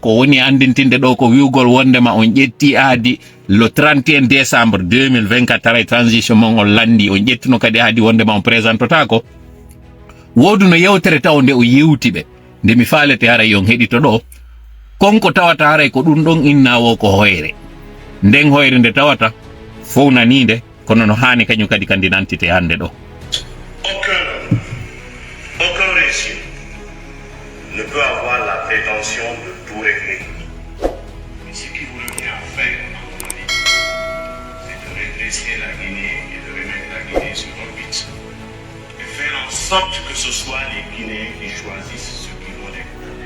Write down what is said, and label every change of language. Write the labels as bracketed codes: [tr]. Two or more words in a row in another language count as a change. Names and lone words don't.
[ff] ko woni andintinde ɗo ko wiwgol wondema on ƴetti aadi [fr] le 31 décembre 2024 [ff] taray transition mon on landi on ƴettino kadi aadi wondema on présentotako woduno yewtere taw nde o yewti ɓe nde mi faalete haray yon heɗito ɗo konko tawata haray ko ɗum ɗon innawo ko hoyre nden hoyre nde tawata fownaninde kono no hani kañum kadi kandi nantite hande ɗo. [fr] Aucun régime ne peut avoir la prétention de tout régler. Mais ce qui vous revient à faire, à mon avis, c'est de redresser la Guinée et de remettre la Guinée sur orbite. Et faire en sorte que ce soit les Guinéens qui choisissent ce qu'ils vont gouverner.